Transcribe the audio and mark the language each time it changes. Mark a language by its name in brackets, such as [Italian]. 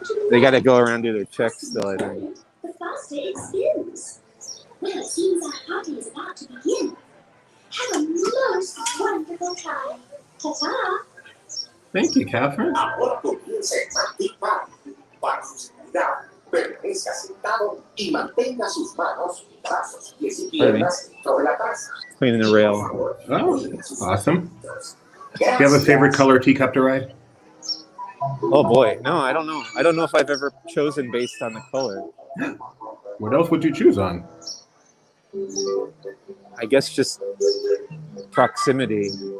[English] They got to go around and do their checks still, I think. The faster it spins. Well, it seems our party is about to begin. Have a most wonderful time. Ta-ta! Thank you, Catherine. [Spanish] Ahora comienza el Galactic Grill. Para su seguridad, permanezca sentado y mantenga sus manos, brazos, pies y piernas sobre la taza. [English] Cleaning the rail. Oh, awesome. Do you have a favorite color teacup to ride? Oh boy, no, I don't know. I don't know if I've ever chosen based on the color. What else would you choose on? I guess just proximity.